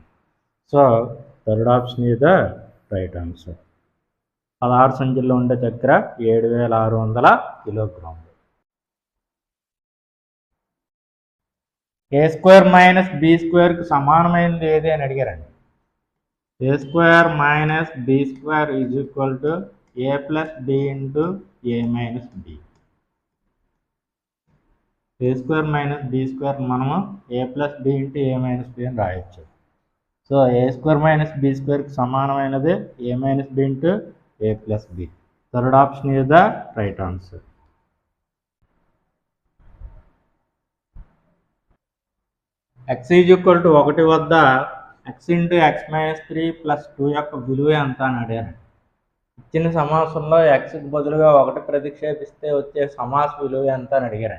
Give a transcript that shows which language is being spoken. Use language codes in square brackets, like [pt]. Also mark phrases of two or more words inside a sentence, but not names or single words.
[en] So third option is the right answer. [te] 16 సంచుల్లో ఉండే చక్కెర 7600 కిలోగ్రాములు. a² - b² సమానమైనది ఏది అని అడిగారండి. a² - b² = a + b × a - b. a² - b మనము a + b × a - b అని రాయొచ్చు. సో a² - b² సమానమైనది a - b × a + b. [en] third option is the right answer. [te] x = 1 వద్ద x × x - 3 + 2 యొక్క విలువ ఎంత అని అడిగారు. ఇచ్చిన సమాసంలో xకి బదులుగా 1 ప్రతిక్షేపిస్తే వచ్చే సమాస విలువ ఎంత అని అడిగారు.